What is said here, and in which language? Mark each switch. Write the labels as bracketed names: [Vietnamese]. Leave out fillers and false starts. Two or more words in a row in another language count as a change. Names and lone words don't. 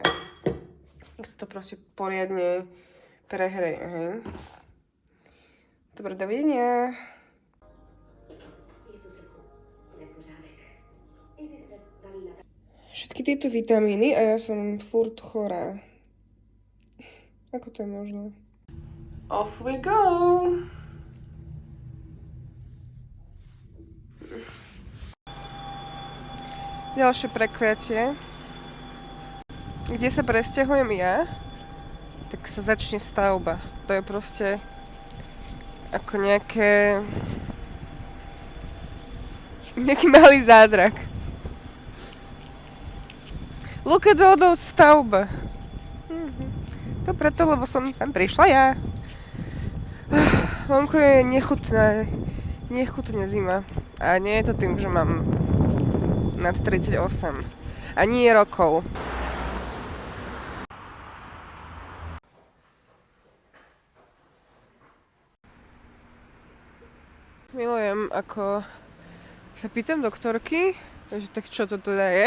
[Slovak] Tak sa to proste poriadne prehreje, hej. Dobre, dovidenia. Všetky tieto vitamíny a ja som furt chorá. Ako to je možné? [English] Off we go! [Slovak] Ďalšie prekliatie. Kde sa presťahujem ja, tak sa začne stavba. To je proste ako nejaký malý zázrak. [English] Look at all those stavba. [Slovak] To preto, lebo som sem prišla ja. Vonku je nechutná zima. A nie je to tým, že mám nad 38. A nie rokov. Milujem, ako sa pýtam doktorky, že tak čo to teda je?